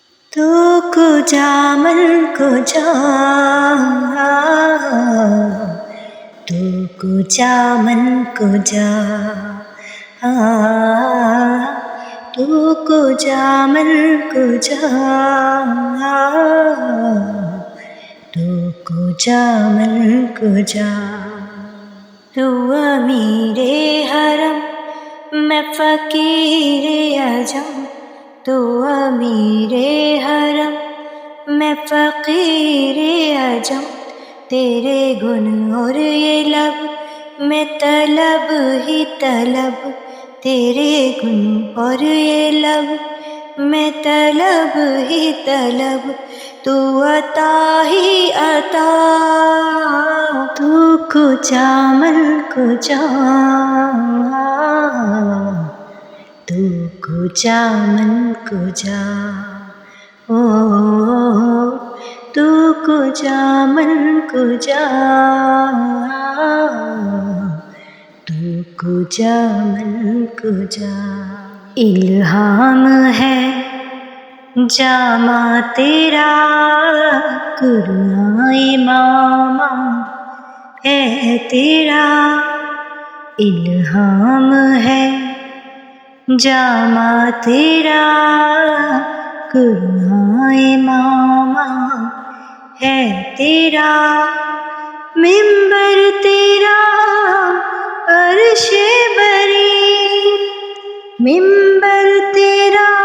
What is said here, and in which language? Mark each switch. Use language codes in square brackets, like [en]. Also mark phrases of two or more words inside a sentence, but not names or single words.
[fa] تو کجا من کجا، تو کجا من کجا، تو کجا من کجا، تو کجا من کجا۔ [ur] تو امیر حرم میں فقیر عجم، تو امیر حرم میں فقیر عجم، تیرے گن اور یہ لب میں طلب ہی طلب، تیرے گن اور یہ لب میں طلب ہی طلب، تو عطا ہی عطا۔ [fa] تو کجا من کجا، تو کجا من کجا، تو کجا من کجا، تو کجا من کجا۔ [ur] الہام ہے جامع تیرا، قرآن امام ہے تیرا، الہام ہے جامع تیرا، قرآن امام ہے تیرا، منبر تیرا عرش بری، منبر تیرا